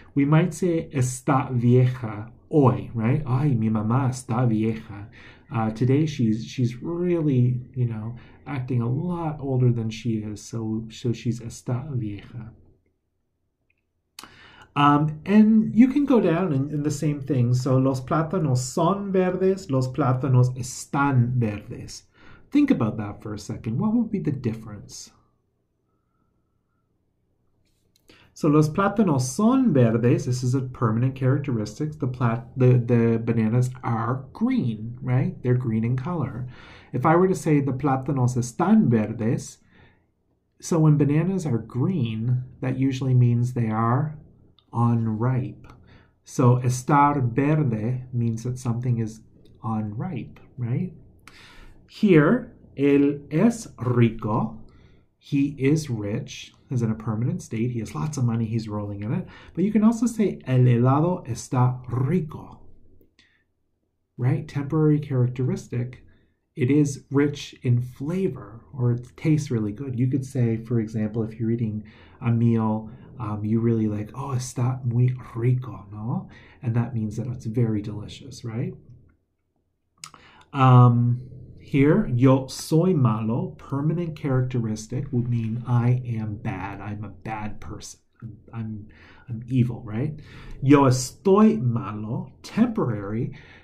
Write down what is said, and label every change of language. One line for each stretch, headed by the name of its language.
English: We might say
Spanish: está vieja hoy,
English: right?
Spanish: Ay, mi mamá está vieja.
English: Today she's really, acting a lot older than she is, so she's
Spanish: está vieja.
English: And you can go down in the same thing.
Spanish: So los plátanos son verdes, los plátanos están verdes.
English: Think about that for a second. What would be the difference?
Spanish: So los plátanos son verdes.
English: This is a permanent characteristic. The bananas are green, right? They're green in color. If I were to say the
Spanish: plátanos están verdes,
English: so when bananas are green, that usually means they are unripe. So
Spanish: estar verde
English: means that something is unripe, right? Here,
Spanish: él es rico.
English: He is rich, is in a permanent state. He has lots of money. He's rolling in it. But you can also say
Spanish: el helado está rico,
English: right? Temporary characteristic. It is rich in flavor, or it tastes really good. You could say, for example, if you're eating a meal, you really like, oh,
Spanish: está muy rico, ¿no?
English: And that means that it's very delicious, right? Here,
Spanish: yo soy malo,
English: permanent characteristic, would mean I am bad. I'm a bad person. I'm evil, right?
Spanish: Yo estoy malo,
English: temporary.